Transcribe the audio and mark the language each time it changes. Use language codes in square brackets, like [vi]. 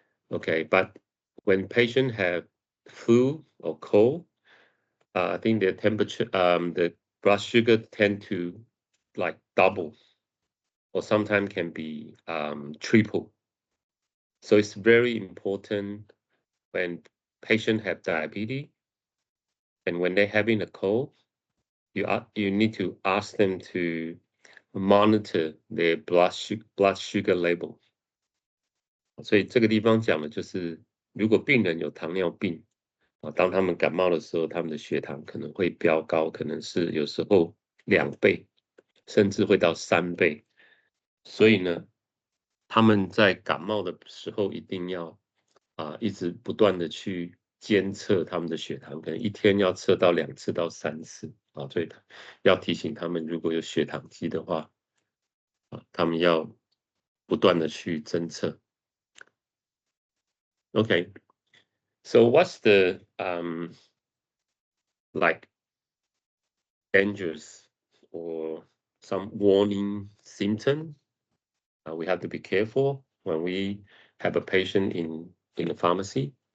[en] Okay, but when patient have flu or cold, I think the temperature, the blood sugar tend to like double, or sometimes can be triple. So it's very important when patient have diabetes and when they're having a cold, you need to ask them to monitor their blood sugar level. [zh] 所以这个地方讲的就是，如果病人有糖尿病当他们感冒的时候，他们的血糖可能会飙高，可能是有时候2倍，甚至会到3倍。所以呢，他们在感冒的时候一定要一直不断的去监测他们的血糖，可能一天要测到2次到3次所以要提醒他们，如果有血糖机的话他们要不断的去侦测。 [en] Okay, so what's the like dangers or some warning symptom we have to be careful when we have a patient in the pharmacy?